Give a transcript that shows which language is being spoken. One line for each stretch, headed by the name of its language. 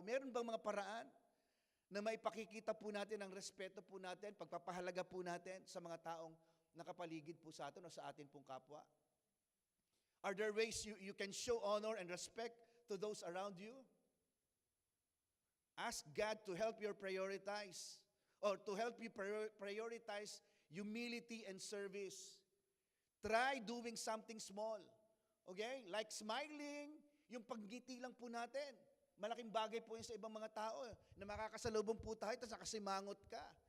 Filipino: Meron bang mga paraan na may pakikita po natin ang respeto po natin, pagpapahalaga po natin sa mga taong nakapaligid po sa atin o sa atin pong kapwa?
English: Are there ways you can show honor and respect to those around you? Ask God to help you prioritize or to help you prioritize humility and service. Try doing something small.
Filipino: Okay?
English: Like smiling,
Filipino: yung pagngiti lang po natin. Malaking bagay po yun sa ibang mga tao na makakasalubong po tayo tapos nakasimangot ka.